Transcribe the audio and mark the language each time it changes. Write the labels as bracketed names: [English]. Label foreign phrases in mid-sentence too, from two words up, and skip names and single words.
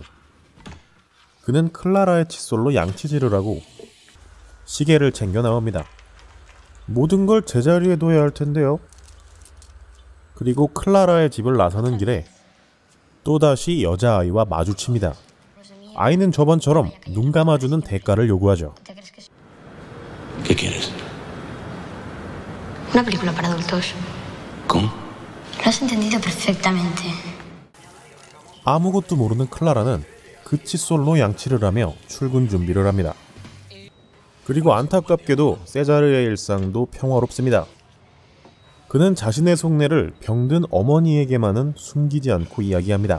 [Korean] 그는 클라라의 칫솔로 양치질을 하고 시계를 챙겨 나옵니다. 모든 걸 제자리에 둬야 할 텐데요. 그리고 클라라의 집을 나서는 길에 또다시 여자아이와 마주칩니다. 아이는 저번처럼 눈 감아주는 대가를 요구하죠. [Spanish] ¿Qué quieres? Una película para adultos. ¿Cómo? Lo has entendido perfectamente. [Korean] 아무것도 모르는 클라라는 그 칫솔로 양치를 하며 출근 준비를 합니다. 그리고 안타깝게도 세자르의 일상도 평화롭습니다. 그는 자신의 속내를 병든 어머니에게만은 숨기지 않고 이야기합니다.